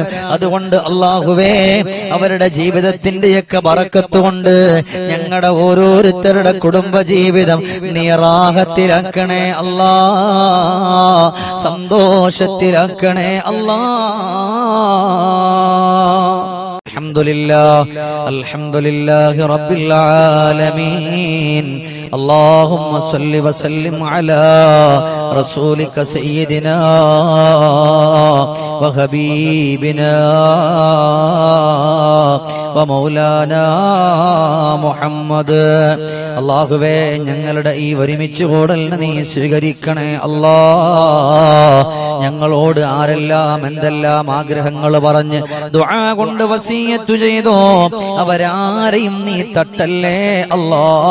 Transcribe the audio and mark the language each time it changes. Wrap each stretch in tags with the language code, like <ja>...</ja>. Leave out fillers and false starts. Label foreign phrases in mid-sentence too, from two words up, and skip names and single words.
<ml>അതുകൊണ്ട് അല്ലാഹുവേ, അവരുടെ ജീവിതത്തിന്റെയൊക്കെ ബറക്കത്ത് കൊണ്ട് ഞങ്ങളുടെ ഓരോരുത്തരുടെ കുടുംബ ജീവിതം നീ റാഹത്തിലാക്കണേ അല്ലാ, സന്തോഷത്തിലാക്കണേ അല്ലാ.</ml> <ar>الحمد لله رب العالمين. اللهم صل وسلم على رسولك سيدنا وحبيبنا ومولانا മുഹമ്മദ്.</ar> <ml>അല്ലാഹുവേ, ഞങ്ങളുടെ ഈ ഒരുമിച്ച് കൂടലിനെ നീ സ്വീകരിക്കണേ അല്ലാ. ഞങ്ങളോട് ആരെല്ലാം എന്തെല്ലാം ആഗ്രഹങ്ങൾ പറഞ്ഞ് ദുആ കൊണ്ട് വസിയത്ത് ചെയ്തോ അവരാരെയും നീ തട്ടല്ലേ അല്ലാ.</ml>